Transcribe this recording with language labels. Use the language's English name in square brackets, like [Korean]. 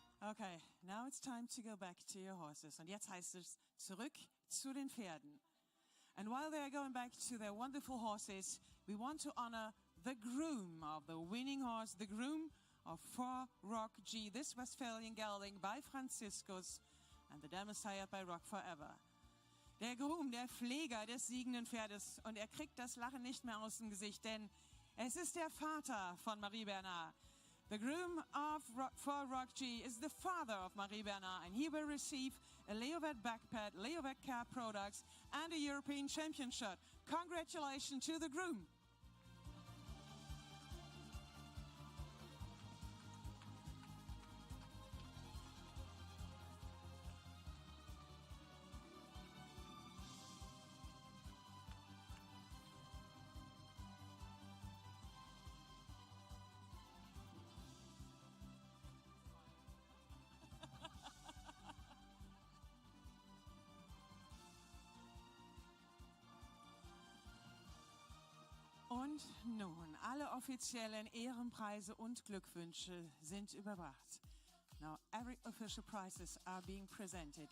[English] Okay, now it's time to go back to your horses. [German] Und jetzt heißt es zurück zu den Pferden. [English] And while they are going back to their wonderful horses, we want to honor the groom of the winning horse, the groom of 4 Rock G. This Westphalian gelding by Franziskus and the dam is hired by Rock Forever. [German] Der Groom, der Pfleger des siegenden Pferdes, und er kriegt das Lachen nicht mehr aus dem Gesicht, denn es ist der Vater von Marie Bernard. [English] The groom of for Rock G is the father of Marie Bernard, and he will receive a Leovet backpad, Leovet car products, and a European Championship. Congratulations to the groom. [German] Und nun, alle offiziellen Ehrenpreise und Glückwünsche sind überbracht. [English] Now, every official prizes are being presented.